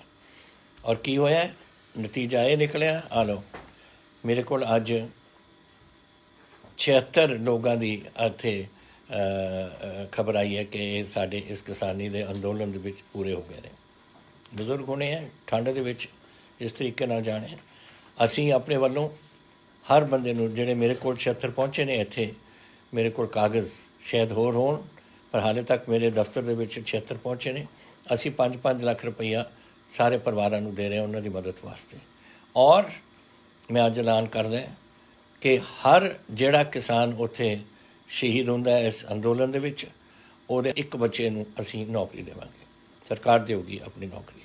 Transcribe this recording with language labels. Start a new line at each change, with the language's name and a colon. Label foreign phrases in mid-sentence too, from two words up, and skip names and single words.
Punjabi: ਔਰ ਕੀ ਹੋਇਆ, ਨਤੀਜਾ ਇਹ ਨਿਕਲਿਆ। ਆ ਲੋ ਮੇਰੇ ਕੋ ਅੱਜ 76 ਲੋਗੋਂ ਕੀ ਇੱਥੇ ਖ਼ਬਰ ਆਈ ਹੈ ਕਿ ਸਾਡੇ ਇਸ ਕਿਸਾਨੀ ਕੇ ਅੰਦੋਲਨ ਦੇ ਵਿੱਚ ਪੂਰੇ ਹੋ ਗਏ ਨੇ। ਬਜ਼ੁਰਗ ਹੋਣੇ ਹੈਂ ਠੰਡ ਦੇ ਵਿੱਚ ਇਸ ਤਰੀਕੇ ਨਾਲ ਜਾਣੇ। ਅਸੀਂ ਆਪਣੇ ਵੱਲੋਂ ਹਰ ਬੰਦੇ ਨੂੰ ਜਿਹੜੇ ਮੇਰੇ ਕੋਲ 76 ਪਹੁੰਚੇ ਨੇ ਇੱਥੇ, ਮੇਰੇ ਕੋਲ ਕਾਗ਼ਜ਼ ਸ਼ਾਇਦ ਹੋਰ ਹੋਣ ਪਰ ਹਾਲੇ ਤੱਕ ਮੇਰੇ ਦਫ਼ਤਰ ਦੇ ਵਿੱਚ 76 ਪਹੁੰਚੇ ਨੇ, ਅਸੀਂ 5-5 ਲੱਖ ਰੁਪਈਆ ਸਾਰੇ ਪਰਿਵਾਰਾਂ ਨੂੰ ਦੇ ਰਹੇ ਹਾਂ ਉਹਨਾਂ ਦੀ ਮਦਦ ਵਾਸਤੇ। ਔਰ ਮੈਂ ਅੱਜ ਐਲਾਨ ਕਰਦਾ ਕਿ ਹਰ ਜਿਹੜਾ ਕਿਸਾਨ ਉੱਥੇ ਸ਼ਹੀਦ ਹੁੰਦਾ ਹੈ ਇਸ ਅੰਦੋਲਨ ਦੇ ਵਿੱਚ, ਉਹਦੇ ਇੱਕ ਬੱਚੇ ਨੂੰ ਅਸੀਂ ਨੌਕਰੀ ਦੇਵਾਂਗੇ, ਸਰਕਾਰ ਦੇਊਗੀ ਆਪਣੀ ਨੌਕਰੀ।